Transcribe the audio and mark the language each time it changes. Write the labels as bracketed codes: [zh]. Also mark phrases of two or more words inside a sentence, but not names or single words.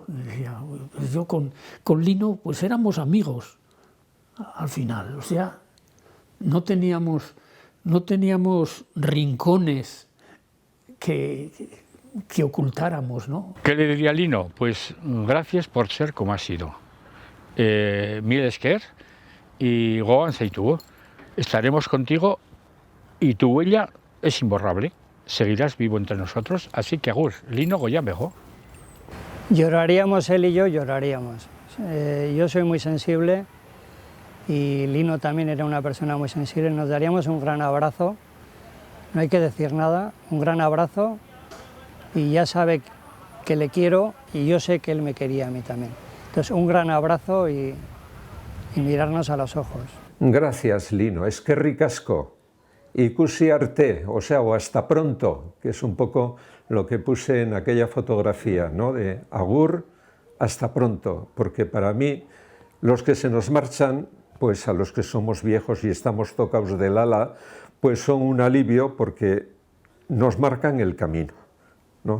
[es] Yo con Lino pues éramos amigos al final, o sea, no teníamos rincones que ocultáramos, ¿no? ¿Qué le diría a Lino? Pues gracias por ser como has sido. [eu] Mil esker y goan zaitu. [es] Estaremos contigo y tu huella es imborrable. Seguirás vivo entre nosotros, así que agur, Lino [eu] Goian bego. [es] Lloraríamos él y yo, lloraríamos. Yo soy muy sensible y Lino también era una persona muy sensible. Nos daríamos un gran abrazo, no hay que decir nada, un gran abrazo, y ya sabe que le quiero y yo sé que él me quería a mí también. Entonces, un gran abrazo y mirarnos a los ojos. Gracias, Lino. Es que ricasco. [eu] Ikusi arte, [es] o sea, o hasta pronto, que es un poco lo que puse en aquella fotografía, ¿no? De agur, hasta pronto, porque para mí los que se nos marchan, pues a los que somos viejos y estamos tocados del ala, pues son un alivio porque nos marcan el camino, ¿no?